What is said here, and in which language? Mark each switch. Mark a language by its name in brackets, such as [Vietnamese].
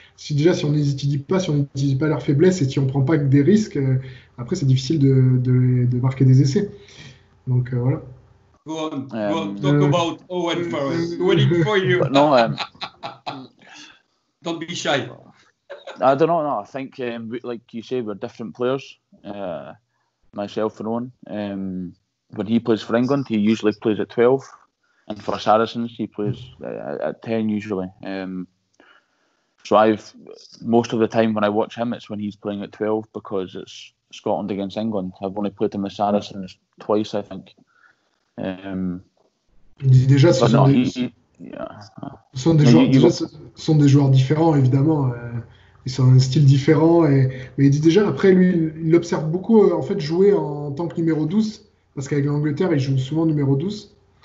[French] Si on n'étudie pas leurs faiblesses et si on prend pas que des risques, après c'est difficile de marquer des essais. Donc voilà. [English] Go on, talk about Owen Farrell. Waiting for you. No, don't be shy. I don't know. No, I think like you say, we're different players. Myself and Owen. When he plays for England, he usually plays at 12, and for Saracens, he plays at 10 usually. So most of the time when I watch him, it's when he's playing at 12 because it's Scotland against England. I've only played him with Saracens twice, I think. [French] Déjà, ce sont des joueurs différents, évidemment. Ils ont un style différent. Mais il dit déjà, après, lui, il observe beaucoup en fait, jouer en tant que numéro 12, parce qu'avec l'Angleterre, il joue souvent numéro 12.